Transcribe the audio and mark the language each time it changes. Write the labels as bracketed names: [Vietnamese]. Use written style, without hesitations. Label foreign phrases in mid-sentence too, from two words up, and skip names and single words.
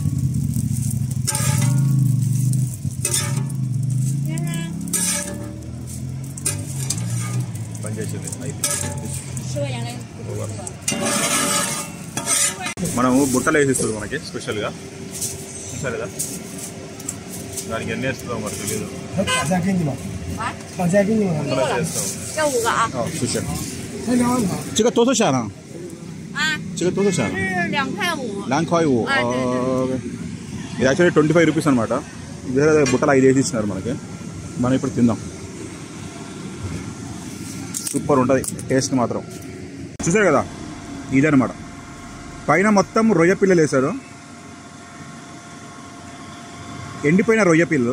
[Telugu] పనిచేసింది. మనము బుట్టలు వేసిస్తుంది మనకి స్పెషల్గా, సరే కదా. దానికి ఎన్ని వేస్తుందో మరి తెలియదు. [Chinese] 这个多少钱呢？这个多少钱 [Telugu] ？2.5。ఇది యాక్చువల్లీ 25 రూపీస్ అనమాట. వేరే బుట్టలు 5 వేసి ఇచ్చినారు మనకి. మనం ఇప్పుడు తిందాం. సూపర్ ఉంటుంది టేస్ట్ మాత్రం. చూసారు కదా, ఇదనమాట. పైన మొత్తం రొయ్య పిల్లలు వేశారు, ఎండిపోయిన రొయ్య పిల్లలు.